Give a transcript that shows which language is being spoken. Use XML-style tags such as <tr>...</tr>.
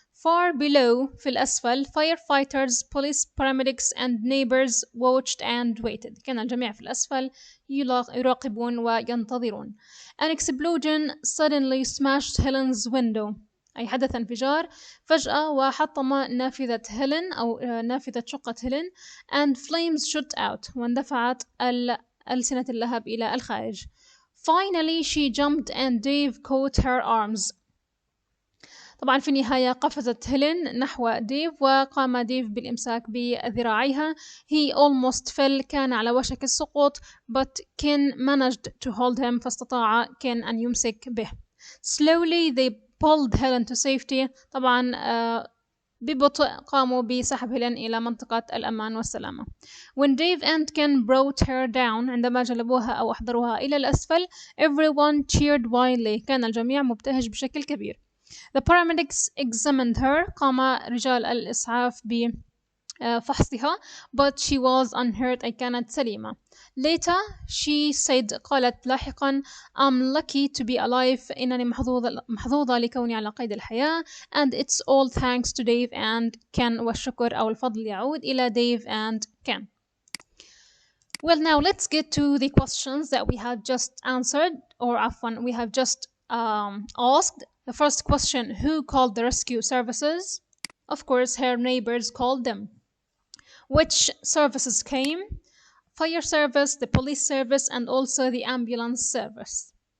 <en>Far below</en> <ar>في الأسفل</ar> <en>firefighters, police, paramedics and neighbors watched and waited.</en> <ar>كان الجميع في الأسفل يراقبون وينتظرون.</ar> <en>An explosion suddenly smashed Helen's window.</en> <ar>أي حدث انفجار فجأة وحطم نافذة هيلين أو نافذة شقة هيلين</ar> <en>and flames shot out</en> <ar>واندفعت ألسنة اللهب إلى الخارج.</ar> <en>Finally she jumped and Dave caught her arms.</en> <ar>طبعا في النهاية قفزت هيلين نحو ديف وقام ديف بالإمساك بذراعيها.</ar> <en>He almost fell.</en> <ar>كان على وشك السقوط</ar> <en>but Ken managed to hold him.</en> <ar>فاستطاع كين أن يمسك به.</ar> <en>Slowly they pulled Helen to safety.</en> <ar>طبعا ببطء قاموا بسحب هيلين إلى منطقة الأمان والسلامة.</ar> <en>When Dave and Ken brought her down</en> <ar>عندما جلبوها أو أحضروها إلى الأسفل</ar> <en>everyone cheered wildly.</en> <ar>كان الجميع مبتهج بشكل كبير.</ar> <en>The paramedics examined her.</en> <ar>قام رجال الإسعاف بفحصها</ar> <en>but she was unhurt.</en> <ar>أي كانت سليمة.</ar> <en>Later she said</en> <ar>قالت لاحقا</ar> <en>I'm lucky to be alive.</en> <ar>إنني محظوظة لكوني على قيد الحياة</ar> <en>and it's all thanks to Dave and Ken.</en> <ar>والشكر أو الفضل يعود إلى Dave and Ken.</ar> <en>Well, now let's get to the questions that we have just answered or</en> <ar>عفوا</ar> <en>we have just asked. The first question, who called the rescue services? Of course, her neighbors called them. Which services came? Fire service, the police service, and also the ambulance service.</en>